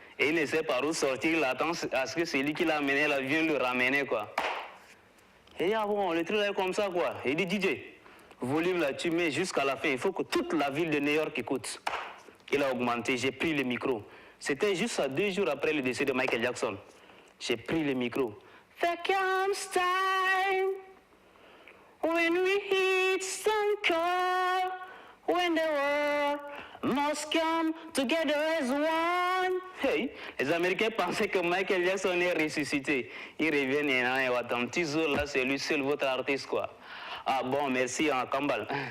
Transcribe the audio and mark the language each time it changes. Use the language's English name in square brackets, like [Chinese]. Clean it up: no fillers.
[French] Et il ne sait pas où sortir, il attend à ce que celui qui l'a amené là vienne le ramener quoi. Et il dit, ah bon, le truc est comme ça quoi. Il dit, DJ, volume là, tu mets jusqu'à la fin. Il faut que toute la ville de New York écoute. Il a augmenté, j'ai pris le micro. C'était juste à 2 jours après le décès de Michael Jackson. J'ai pris le micro. [English] There comes time when we hit some call, when the world must come together as one. Hey, [French] Hey, les Américains pensaient que Michael Jackson est ressuscité. Ils reviennent et attendent. Tizo, là, c'est lui seul, votre artiste, quoi. Ah bon, merci, hein, Kambal.